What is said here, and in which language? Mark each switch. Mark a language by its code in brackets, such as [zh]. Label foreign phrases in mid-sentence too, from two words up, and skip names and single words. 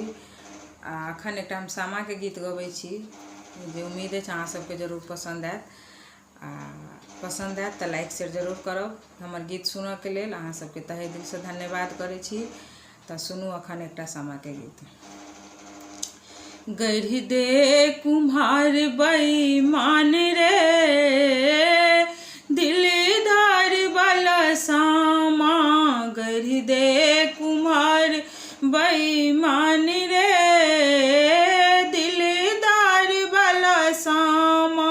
[mai] अखन एक हम सामा के गीत गबै छी जे उम्मीद है अहाँ सबके जरूर पसंद आयत। पसंद आयत तो [en] like share [mai] जरूर करब। हमर गीत सुनऽ के लेल अहाँ सबके तहे दिल से धन्यवाद करै छी। तो सुनू अखन एक सामा के गीत। गढ़ि दे कुम्हार बेईमान रे, दिलदार वाला सामा। गढ़ि दे कुम्हार बेईमान रे, दिलदार वाला सामा।